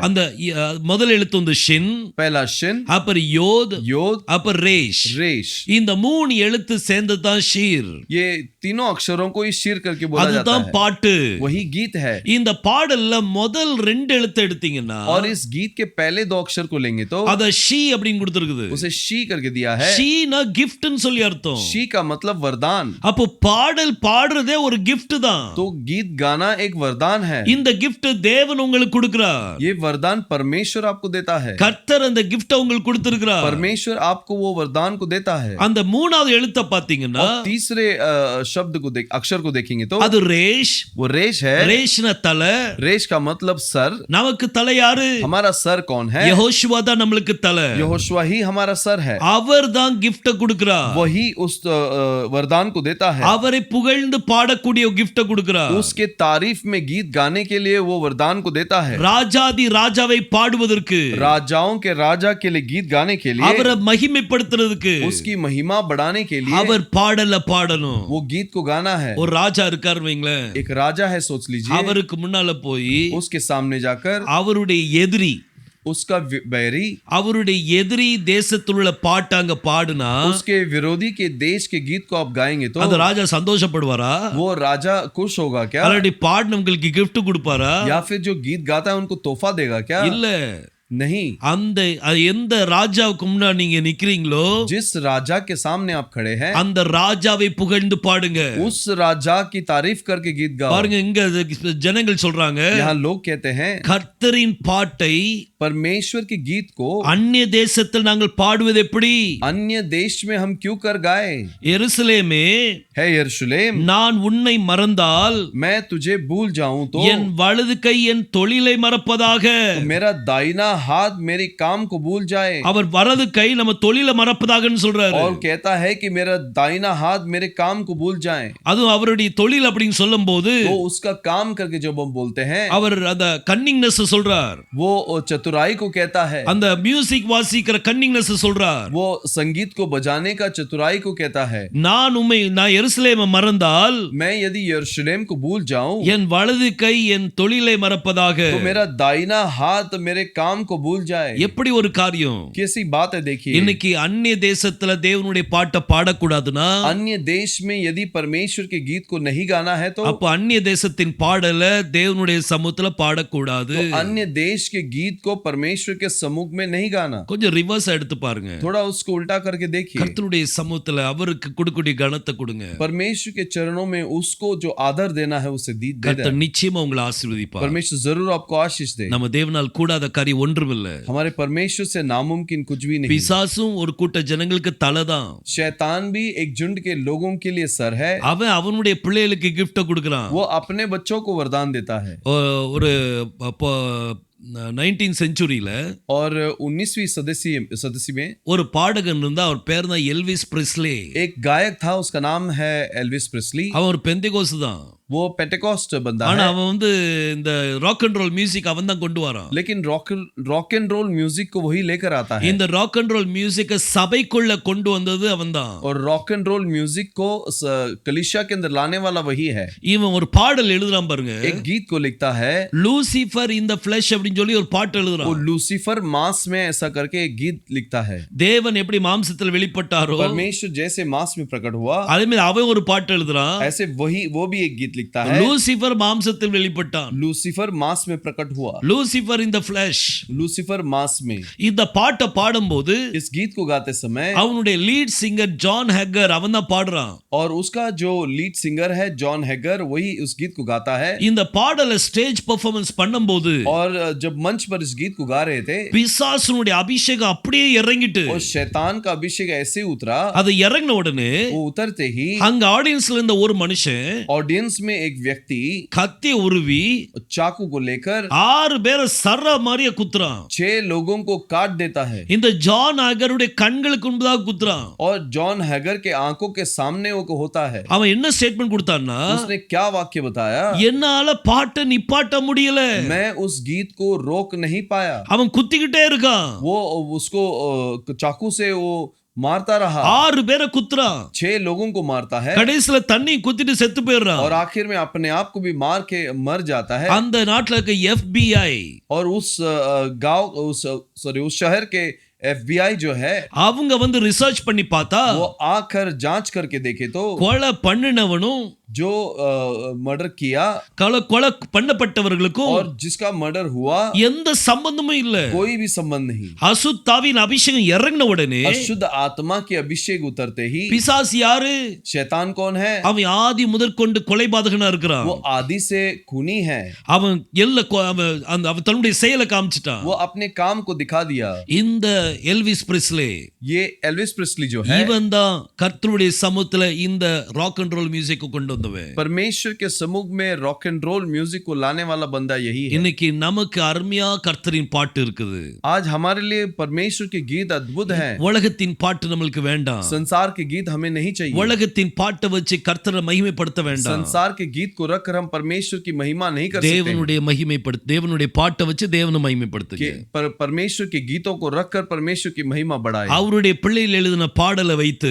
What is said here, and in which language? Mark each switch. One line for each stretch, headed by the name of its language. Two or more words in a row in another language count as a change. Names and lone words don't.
Tamil: அந்த முதல் எழுத்து வந்து ஷின்,
Hindi: पहला शिन,
Tamil: அப்புறம் யோத்,
Hindi: योद,
Tamil: அப்புறம் ரேஷ்.
Hindi: रेश।
Tamil: இந்த மூணு எழுத்து சேர்ந்தது தான் ஷீர்.
Hindi: ये तीनों अक्षरों को ही शिर करके बोला जाता
Tamil: அதுதான்
Hindi: है।
Tamil: பாட்டு.
Hindi: वही गीत है।
Tamil: இந்த பாடல்ல முதல் ரெண்டு எழுத்து எடுத்தீங்கன்னா,
Hindi: और इस गीत के पहले दो अक्षर को लेंगे तो
Tamil: அத ஷீ அப்படின்னு கொடுத்திருக்குது.
Hindi: उसे शी करके दिया है।
Tamil: ஷீனா கிஃப்ட்னு சொல்லி அர்த்தம்.
Hindi: शी का मतलब वरदान।
Tamil: அப்போ பாடல் பாடுறதே ஒரு gift தான்.
Hindi: तो गीत गाना एक वरदान है।
Tamil: இந்த gift தேவன் உங்களுக்கு கொடுக்கிறார்.
Hindi: ये वरदान परमेश्वर आपको देता है।
Tamil: கர்த்தர் அந்த gift உங்களுக்கு கொடுத்திருக்கிறார்.
Hindi: परमेश्वर आपको वो वरदान को देता है।
Tamil: அந்த மூணாவது எழுத்தை பாத்தீங்கன்னா,
Hindi: और तीसरे शब्द को अक्षर को देखेंगे तो
Tamil: அது ரேஷ்.
Hindi: वो रेश है।
Tamil: ரேஷ்னா தலை.
Hindi: रेश का मतलब सर।
Tamil: நமக்கு தலை யாரு?
Hindi: हमारा सर कौन है?
Tamil: யெகோஷுவா தான் நமக்கு தலை.
Hindi: यहोशुआ ही हमारा सर है।
Tamil: அவர் தான் gift கொடுக்கிறார்.
Hindi: वही उस वरदान को देता है।
Tamil: அவரை புகழ்ந்து பாடக்கூடிய gift கொடுக்கிறார்.
Hindi: उसके तारीफ में गीत गाने के लिए वो वरदान को देता है।
Tamil: ராஜாதி ராஜாவை பாடுவதற்கு,
Hindi: राजाओं के राजा के लिए गीत गाने के लिए,
Tamil: அவரை மகிமைப்படுத்துறதுக்கு,
Hindi: उसकी महिमा बढ़ाने के लिए
Tamil: அவர் பாடல பாடணும்.
Hindi: वो गीत को गाना है।
Tamil: ஒரு ராஜா இருக்காரு வைங்களேன்,
Hindi: एक राजा है, सोच लीजिए।
Tamil: அவருக்கு முன்னால போய்
Hindi: उसके सामने जाकर
Tamil: அவருடைய எதிரி,
Hindi: उसका बैरी,
Tamil: அவருடைய எதிரி தேசத்துள்ள பாட்டாங்க பாடுனா,
Hindi: उसके विरोधी के देश के गीत को आप गाएंगे तो
Tamil: அந்த ராஜா சந்தோஷப்படுவாரா?
Hindi: वो राजा खुश होगा क्या?
Tamil: அல்லடி பாடினவங்களுக்கு gift கொடுப்பாரா?
Hindi: या फिर जो गीत गाता है उनको तोहफा देगा क्या?
Tamil: இல்ல.
Hindi: नहीं।
Tamil: அந்த எந்த ராஜாவுக்கு முன்னாடி நீங்க நிக்கிறீங்களோ,
Hindi: जिस राजा के सामने आप खड़े हैं,
Tamil: அந்த ராஜாவை புகழ்ந்து பாடுங்க.
Hindi: उस राजा की तारीफ करके गीत गाओ।
Tamil: பாருங்க, இங்க ஜனங்கள் சொல்றாங்க,
Hindi: यहाँ लोग कहते हैं
Tamil: கர்த்தரின் பாட்டை
Hindi: परमेश्वर के गीत को
Tamil: அந்நிய தேசத்தில் நாங்கள் பாடுவது எப்படி?
Hindi: अन्य देश में हम क्यों कर गाए?
Tamil: எருசலேமே,
Hindi: है यरूशलेम,
Tamil: நான் உன்னை மறந்தால்
Hindi: मैं तुझे भूल जाऊं तो
Tamil: என் வலது கை என் தொழிலை மறப்பதாக.
Hindi: मेरा दाहिना हाथ मेरे काम को भूल जाए।
Tamil: அவர் வலது கை நம்ம தொழிலை மறப்பதாகன்னு சொல்றாரு.
Hindi: और कहता है कि मेरा दाहिना हाथ मेरे काम को भूल जाए।
Tamil: அதுவும் அவருடைய தொழில் அப்படின்னு சொல்லும்போது,
Hindi: वो उसका काम करके जब हम बोलते हैं,
Tamil: அவர் அந்த கன்னிங்னஸ் சொல்றார்.
Hindi: वो चतुराई को कहता है।
Tamil: அந்த மியூசிக் வாசிக்கிற கன்னிங்னஸ் சொல்றார்.
Hindi: वो संगीत को बजाने का चतुराई को कहता है।
Tamil: நான் எருசலேமை மறந்தால்
Hindi: मैं यदि यरूशलेम को भूल जाऊं
Tamil: என் வலது கை என் தொழிலை மறப்பதாக.
Hindi: तो मेरा दाहिना हाथ मेरे काम को भूल जाए।
Tamil: எப்படி ஒரு காரியம்
Hindi: कैसी बात है देखिए,
Tamil: இன்னைக்கு அந்நிய தேசத்துல தேவனுடைய பாட்டை பாடக்கூடாதுன்னா
Hindi: अन्य देश में यदि परमेश्वर के गीत को नहीं गाना है तो
Tamil: அப்ப அந்நிய தேசத்தின் பாடல தேவனுடைய சமூகத்துல பாடக்கூடாது.
Hindi: अन्य देश के गीत को परमेश्वर के सम्मुख में नहीं गाना।
Tamil: கொஞ்சம் ரிவர்ஸ் எடுத்து பாருங்க.
Hindi: थोड़ा उसको उल्टा करके देखिए,
Tamil: கர்த்தருடைய சமூகத்துல அவருக்கு கொடுக்கக்கூடிய கனத்தை கொடுங்க.
Hindi: परमेश्वर के चरणों में उसको जो आदर देना है उसे दे
Tamil: கர்த்தர்
Hindi: देना।
Tamil: நிச்சயமா உங்களை ஆசீர்வதிப்பார்.
Hindi: परमेश्वर जरूर आपको आशीष दे।
Tamil: நம்ம தேவனால் கூடாத காரியம் ஒன்றுமில்லை.
Hindi: हमारे परमेश्वर से नामुमकिन कुछ भी नहीं।
Tamil: பிசாசும் ஒரு கூட்ட ஜனங்களுக்கு தலைதான்.
Hindi: शैतान भी एक झुंड के लोगों के लिए सर है।
Tamil: அவன் அவனுடைய பிள்ளைகளுக்கு கிஃப்ட கொடுக்கறான்.
Hindi: वो अपने बच्चों को वरदान देता है।
Tamil: ஒரு 19th செஞ்சுரியில
Hindi: और 19वीं सदस्य में
Tamil: ஒரு பாடகன் இருந்தா, அவர் பேர் தான் எல்விஸ் பிரெஸ்லி.
Hindi: एक गायक था, उसका नाम है एल्विस प्रेस्ली।
Tamil: அவன் ஒரு பெந்தேகோஸ்து தான்.
Hindi: वो पेंटेकोस्ट बंदा
Tamil: ஆனா
Hindi: है,
Tamil: அவன் வந்து இந்த
English: rock and roll music
Tamil: அவன் தான் கொண்டு வரான்.
Hindi: लेकिन
English: rock and roll music
Hindi: को वही लेकर आता है।
Tamil: இந்த
English: rock and roll
Tamil: மியூசிக்க சபைக்குள்ள கொண்டு வந்தது அவன் தான்.
Hindi: और
English: rock and roll music
Hindi: को कलीसिया के अंदर लाने वाला वही है।
Tamil: இவன் ஒரு பாடல் எழுதுறான் பாருங்க.
Hindi: एक गीत को लिखता है,
Tamil: லூசிஃபர் இன் தி ஃப்ளஷ் அப்படினு சொல்லி ஒரு பாட்டு
Hindi: वो
Tamil: எழுதுறான்.
Hindi: लूसीफर मांस में ऐसा करके एक गीत लिखता है।
Tamil: தேவன் எப்படி மாம்சத்தில் வெளிப்பட்டாரோ
Hindi: परमेश्वर जैसे मांस में प्रकट हुआ,
Tamil: அதே மாதிரி அவன் ஒரு பாட்டு எழுதுறான்.
Hindi: ऐसे वो भी एक गीत लिखता है।
Tamil: லூசிஃபர் மாம்சத்தில் வெளிப்பட்டான்.
Hindi: लूसीफर मांस में प्रकट हुआ,
Tamil: லூசிஃபர் இன் தி ஃப்ளஷ்.
Hindi: लूसीफर मांस में।
Tamil: இந்த பாட்டை பாடும்போது
Hindi: इस गीत को गाते समय
Tamil: அவனுடைய
English: lead singer
Tamil: ஜான் ஹெக்கர் அவன் தான் பாடுறான்.
Hindi: और उसका जो
English: lead singer
Hindi: है जॉन हैगर, वही उस गीत को गाता है।
Tamil: இந்த பாடலை
English: stage performance
Tamil: பண்ணும்போது
Hindi: और जब मंच पर इस गीत को गा रहे थे,
Tamil: பிசாசுனுடைய அபிஷேகம் அப்படியே இறங்கிட்டு,
Hindi: और शैतान का अभिषेक ऐसे उतरा,
Tamil: அது இறங்கின உடனே
Hindi: वो उतरते ही
Tamil: அங்க ஆடியன்ஸ்ல இருந்த ஒரு மனுஷன்
Hindi: ऑडियंस में एक व्यक्ति
Tamil: கத்தி உருவி
Hindi: चाकू को लेकर
Tamil: 6 பேரை சர்ற மாதிரியே குத்துறான்.
Hindi: 6 लोगों को काट देता है।
Tamil: இந்த ஜான் ஹெக்கருடைய கண்களுக்கு முன்பதாக குத்துறான்.
Hindi: और जॉन हैगर के आंखों के सामने वो होता है।
Tamil: அவன் என்ன ஸ்டேட்மெண்ட் கொடுத்தான்னா,
Hindi: उसने क्या वाक्य बताया,
Tamil: என்னால பாட்டை நிப்பாட்ட முடியல.
Hindi: मैं उस गीत को रोक नहीं पाया।
Tamil: அவன் குத்திக்கிட்டே இருக்கான்.
Hindi: वो उसको चाकू से वो मारता रहा,
Tamil: 6 பேரை குத்துறான்.
Hindi: 6 लोगों को मारता है,
Tamil: கடைசில தண்ணி குத்திட்டு செத்து போயிடுறான்.
Hindi: और आखिर में अपने आप को भी मार के मर जाता है।
Tamil: அந்த நாட்டுல இருக்க FBI
Hindi: और उस गांव उस शहर के FBI जो है,
Tamil: அவங்க வந்து ரிசர்ச் பண்ணி பார்த்தா,
Hindi: वो आकर जांच करके देखे तो
Tamil: கொலை பண்ணினவனும்
Hindi: जो मर्डर किया
Tamil: கொலை பண்ணப்பட்டவர்களுக்கும்
Hindi: और जिसका मर्डर हुआ
Tamil: எந்த சம்பந்தமும் இல்ல.
Hindi: कोई भी संबंध नहीं।
Tamil: அசுத்தாவின் அபிஷேகம் இறங்கின உடனே
Hindi: अशुद्ध आत्मा के अभिषेक उतरते ही,
Tamil: பிசாசு யாரு?
Hindi: शैतान कौन है?
Tamil: அவன் ஆதி முதற்கொண்டு கொலைபாதகனா இருக்கிறான்.
Hindi: वो आदि से खूनी है।
Tamil: அவன் அவன் தன்னுடைய செயலை காமிச்சிட்டான்.
Hindi: वो अपने काम को दिखा दिया।
Tamil: இந்த எல்விஸ் பிரெஸ்லி,
Hindi: ये एल्विस प्रेस्ली जो है,
Tamil: இவன் தான் கர்த்தருடைய சமூகத்துல இந்த
English: rock and roll music
Tamil: கொண்டு வந்தவன்.
Hindi: परमेश्वर के सम्मुख में
English: rock and roll music
Hindi: को लाने वाला बंदा यही है।
Tamil: இன்னைக்கு நமக்கு அருமையா கர்த்தரின் பாட்டு இருக்குது.
Hindi: आज हमारे लिए परमेश्वर के गीत अद्भुत हैं।
Tamil: உலகத்தின் பாட்டு நம்மளுக்கு வேண்டாம்.
Hindi: संसार के गीत हमें नहीं चाहिए।
Tamil: உலகத்தின் பாட்டை வச்சு கர்த்தரை மகிமைப்படுத்த வேண்டாம்.
Hindi: संसार के गीत को रखकर हम परमेश्वर की महिमा नहीं कर सकते।
Tamil: தேவனுடைய பாட்டை வச்சு தேவனை மகிமைப்படுத்துங்க.
Hindi: परमेश्वर के गीतों को रखकर परमेश्वर की महिमा बढ़ाए।
Tamil: அவருடைய பிள்ளைகள் எழுதின பாடலை வைத்து